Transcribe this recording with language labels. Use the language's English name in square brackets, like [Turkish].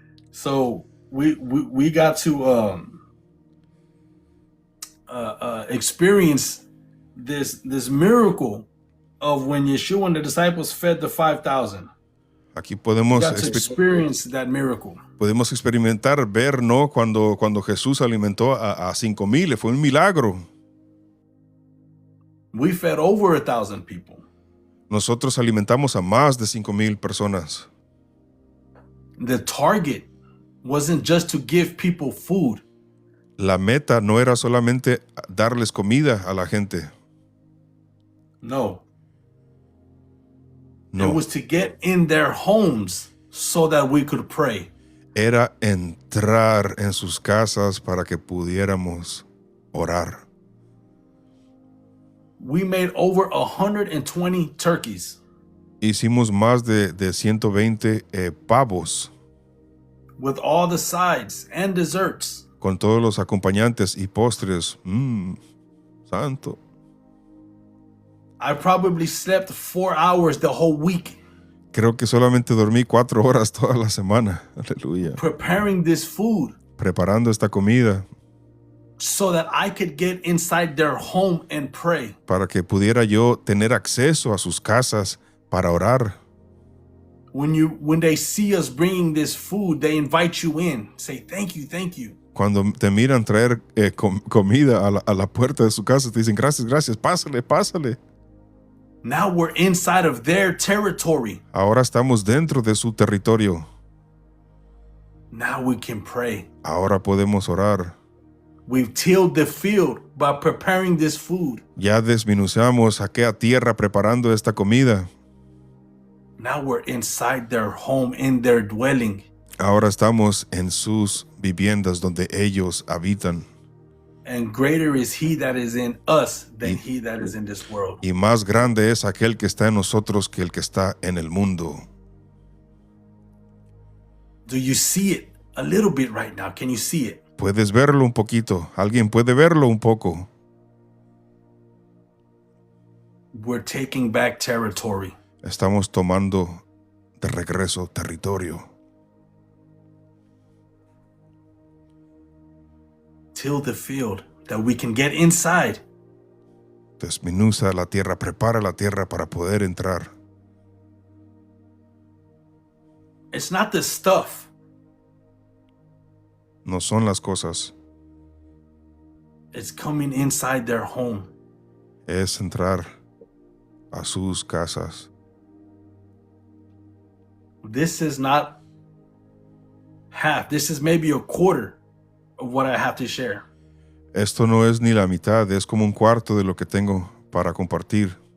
[English] So we got to experience this miracle of when Yeshua and the disciples fed the 5,000. [Spanish] Aquí [English] We [Spanish] podemos [English] got to experience that miracle. [Spanish] experimentar, ver, ¿no? Cuando Jesús alimentó a 5,000, fue un milagro. [English] We fed over 1,000 people. [Spanish] Nosotros alimentamos a más de 5,000 personas. [English] The target wasn't just to give people food. [Spanish] La meta no era solamente darles comida a la gente. No. [English] It [Spanish] No, [English] was to get in their homes so that we could pray. [Spanish] era entrar en sus casas para que pudiéramos orar. [English] We made over 120 turkeys [Spanish] Hicimos más de 120 pavos [English] with all the sides and desserts. [Spanish] con todos los acompañantes y postres. Santo. [English] I probably slept 4 hours the whole week [Spanish] Creo que solamente dormí 4 horas toda la semana. Aleluya. [English] preparing this food [Spanish] Preparando esta comida [English] so that I could get inside their home and pray. [Spanish] para que pudiera yo tener acceso a sus casas para orar. [English] When they see us bringing this food, they invite you in. Say thank you. [Spanish] Cuando te miran traer comida a la puerta de su casa, te dicen gracias, pásale. [English] Now we're inside of their territory. [Spanish] Ahora estamos dentro de su territorio. [English] Now we can pray. [Spanish] Ahora podemos orar. [English] We've tilled the field by preparing this food. [Spanish] Ya desminuciamos aquella tierra preparando esta comida. [English] Now we're inside their home, in their dwelling. [Spanish] Ahora estamos en sus viviendas donde ellos habitan. [English] And greater is he that is in us than he that is in this world. [Spanish] Y más grande es aquel que está en nosotros que el que está en el mundo. [English] Do you see it a little bit right now? Can you see it? [Spanish] ¿Puedes verlo un poquito? ¿Alguien puede verlo un poco? [English] We're taking back territory. [Spanish] Estamos tomando de regreso territorio. [English] Till the field that we can get inside [Spanish] Desmenuza la tierra, prepara la tierra para poder entrar. [English] It's not the stuff. [Spanish] No son las cosas, [English] It's coming inside their home. [Spanish] es entrar a sus casas. [English] This is not half. This is maybe a quarter of what I have to share. [Spanish] Esto no es ni la mitad, es como un cuarto de lo que tengo para compartir.